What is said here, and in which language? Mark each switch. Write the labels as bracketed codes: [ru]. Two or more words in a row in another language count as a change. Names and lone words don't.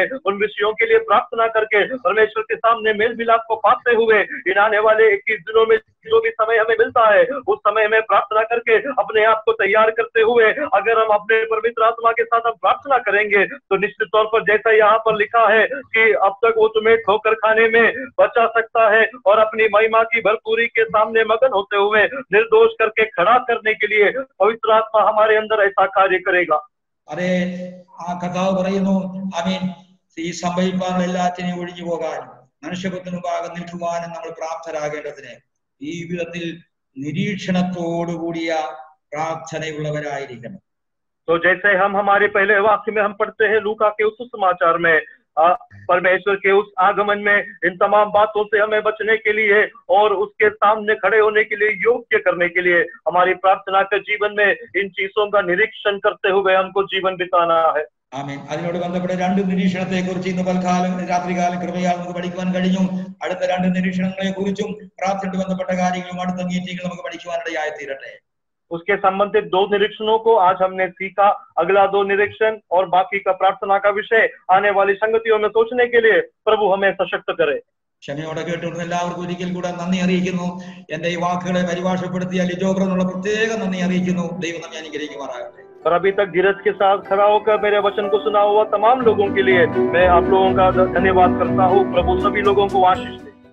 [hi] उन विषयों के लिए प्रार्थना करके परमेश्वर के सामने मेल मिलाप को पाते हुए इन आने वाले 21 दिनों में जो भी समय हमें मिलता है उस समय में प्रार्थना करके अपने आप को तैयार करते हुए अगर हम अपने पवित्र आत्मा के साथ हम प्रार्थना करेंगे तो निश्चित तौर पर जैसा यहाँ पर लिखा है कि अब तक वो तुम्हें ठोकर खाने में बचा सकता है और अपनी महिमा की भरपूरी के सामने मगन होते हुए निर्दोष करके खड़ा करने के लिए पवित्र आत्मा हमारे अंदर ऐसा कार्य करेगा. [ml] അതെ, ആ കഥാവ് പറയുന്നു, ആമേൻ, ഈ സംഭവിക്കാനുള്ള എല്ലാത്തിനെയും ഒഴിഞ്ഞു പോകാനും മനുഷ്യപുത്രന് ഭാഗം നിൽക്കുവാനും നമ്മൾ പ്രാപ്തരാകേണ്ടതിന് ഈ വിധത്തിൽ നിരീക്ഷണത്തോടുകൂടിയ പ്രാർത്ഥനയുള്ളവരായിരിക്കണം. [hi] तो जैसे हम हमारे पहले वाक्य में हम पढ़ते हैं लूका के उस समाचार में परमेश्वर के उस आगमन में इन तमाम बातों से हमें बचने के लिए और उसके सामने खड़े होने के लिए योग्य करने के लिए हमारी प्रार्थना के जीवन में इन चीजों का निरीक्षण करते हुए हमको जीवन बिताना है. [ml] ആമേൻ. അതിനോട് ബന്ധപ്പെട്ട രണ്ട് നിരീക്ഷണത്തെ കുറിച്ച് ഇന്ന് പൽക്കാലം രാത്രികാലം കൃപയാൽ നമുക്ക് പഠിക്കുവാൻ കഴിഞ്ഞു. അടുത്ത രണ്ട് നിരീക്ഷണങ്ങളെ കുറിച്ചും പ്രാർത്ഥനയോട് ബന്ധപ്പെട്ട കാര്യങ്ങളും അടുത്ത മീറ്റിംഗിൽ നമുക്ക് പഠിക്കുവാനിടയായി തീരട്ടെ. [hi] उसके संबंधित 2 निरीक्षणों को आज हमने सीखा. अगला 2 निरीक्षण और बाकी का प्रार्थना का विषय आने वाली संगतियों में सोचने के लिए प्रभु हमें सशक्त करे. [ml] ക്ഷമയോടെ കേട്ടുകൊണ്ട് എല്ലാവർക്കും ഒരിക്കൽ കൂടെ നന്ദി അറിയിക്കുന്നു. എന്റെ ഈ വാക്കുകളെ പരിഭാഷപ്പെടുത്തിയ ലിജോബ്രനുള്ള പ്രത്യേക നന്ദി അറിയിക്കുന്നു. ദൈവം നമ്മെ അനുഗ്രഹിക്കുമാറാകട്ടെ. [hi] और अभी तक धीरज के साथ खड़ा होकर मेरे वचन को सुना हुआ तमाम लोगों के लिए मैं आप लोगों का धन्यवाद करता हूँ. प्रभु सभी लोगों को आशीष